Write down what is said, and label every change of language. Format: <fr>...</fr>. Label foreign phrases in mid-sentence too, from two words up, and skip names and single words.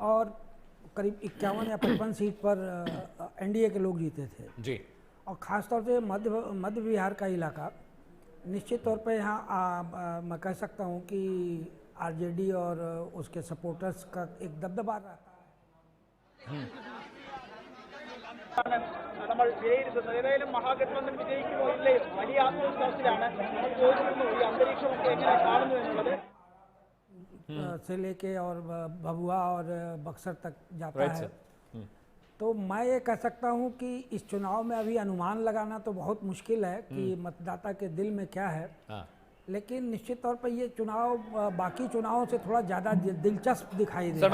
<hi>और करीब 51 या 55 सीट पर एनडीए के लोग जीते थे जी। और ख़ासतौर से मध्य बिहार का इलाका निश्चित तौर पे यहाँ मैं कह सकता हूँ कि आरजेडी और उसके सपोर्टर्स का एक दबदबा रहता है।</hi> <ml>നമ്മൾ വിലയിരുത്തുന്നത് ഏതായാലും മഹാഗഠബന്ധൻ വിജയിക്കുമോ ഇല്ലയോ വലിയ ആത്മവിശ്വാസത്തിലാണ് ഈ അന്തരീക്ഷമൊക്കെ എങ്ങനെ കാണുന്നു എന്നുള്ളത്</ml> <hi>से लेके और भभुआ और बक्सर तक जाता है। तो मैं ये कह सकता हूँ कि इस चुनाव में अभी अनुमान लगाना तो बहुत मुश्किल है कि मतदाता के दिल में क्या है, लेकिन निश्चित तौर पर ये चुनाव बाकी चुनावों से थोड़ा ज़्यादा दिलचस्प दिखाई दे।</hi>